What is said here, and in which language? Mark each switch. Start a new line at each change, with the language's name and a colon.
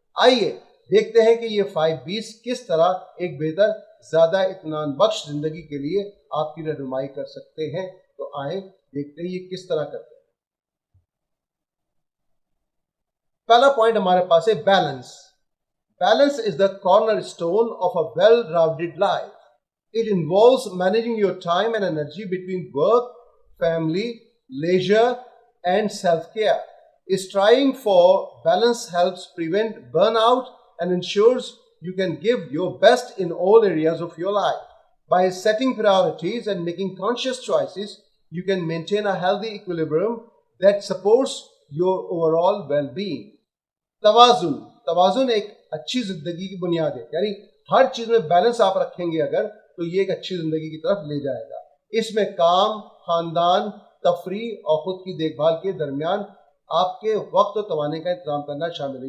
Urdu: آئیے دیکھتے ہیں کہ یہ 5 B's کس طرح ایک بہتر، زیادہ اطمینان بخش زندگی کے لیے آپ کی رہنمائی کر سکتے ہیں. تو آئیں دیکھتے ہیں یہ کس طرح کرتے ہیں. پہلا پوائنٹ ہمارے پاس ہے balance.
English: Balance is the cornerstone of a well rounded life. It involves managing your time and energy between work, family, leisure, and self-care. Striving for balance helps prevent burnout and ensures you can give your best in all areas of your life. By setting priorities and making conscious choices, you can maintain a healthy equilibrium that supports your overall well-being.
Urdu: توازن ایک اچھی زندگی کی بنیاد ہے. یعنی ہر چیز میں بیلنس آپ رکھیں گے اگر، تو یہ ایک اچھی زندگی کی طرف لے جائے گا. اس میں کام، خاندان، تفریح اور خود کی دیکھ بھال کے درمیان آپ کے وقت و توانائی کا انتظام کرنا شامل ہے.